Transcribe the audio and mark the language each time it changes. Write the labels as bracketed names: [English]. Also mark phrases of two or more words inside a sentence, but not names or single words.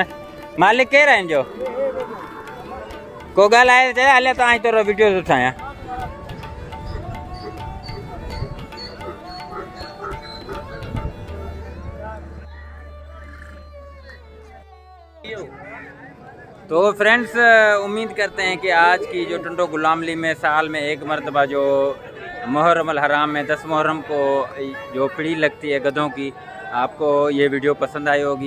[Sindhi] मालिक केर है इनजो? को ॻाल्हाए चए हले तो आई तो वीडियो थो ठाहियां। [Urdu] تو فرینڈز، امید کرتے ہیں کہ آج کی جو ٹنڈو غلام علی میں سال میں ایک مرتبہ جو محرم الحرام میں 10 محرم کو جو پیڑھی لگتی ہے گدھوں کی، آپ کو یہ ویڈیو پسند آئی ہوگی.